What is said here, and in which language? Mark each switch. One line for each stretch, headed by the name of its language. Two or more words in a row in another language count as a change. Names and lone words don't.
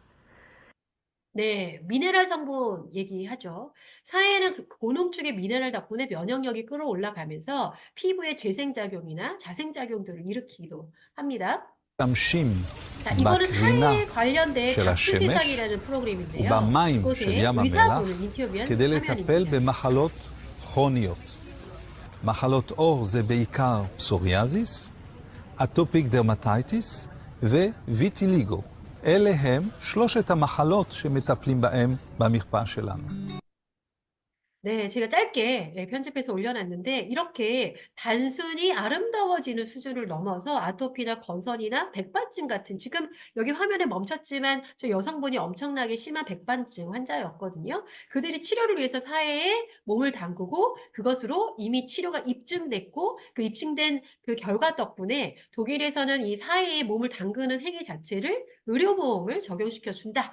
Korean: 네, 미네랄 성분 얘기하죠. 사회는 고농축의 미네랄 덕분에 면역력이 끌어올라가면서 피부의 재생작용이나 자생작용들을 일으키기도 합니다.
Hebrew: משתמשים
Korean: 자, 이거는
Hebrew: בקרינה
Korean: 사회에 관련된
Hebrew: של
Korean: 다큐
Hebrew: השמש
Korean: 세상이라는 프로그램인데요.
Hebrew: ובמים של
Korean: 이곳에
Hebrew: ים המלח
Korean: 의사분을 인터뷰한
Hebrew: כדי לטפל
Korean: 화면입니다.
Hebrew: במחלות כרוניות. מחלות עור זה בעיקר פסוריאזיס,
English: atopic dermatitis
Hebrew: וויטיליגו. אלה הם שלושת המחלות שמטפלים בהם במרפאה שלנו.
Korean: 네, 제가 짧게 편집해서 올려놨는데 이렇게 단순히 아름다워지는 수준을 넘어서 아토피나 건선이나 백반증 같은 지금 여기 화면에 멈췄지만 저 여성분이 엄청나게 심한 백반증 환자였거든요. 그들이 치료를 위해서 사회에 몸을 담그고 그것으로 이미 치료가 입증됐고 그 입증된 그 결과 덕분에 독일에서는 이 사회에 몸을 담그는 행위 자체를 의료보험을 적용시켜 준다.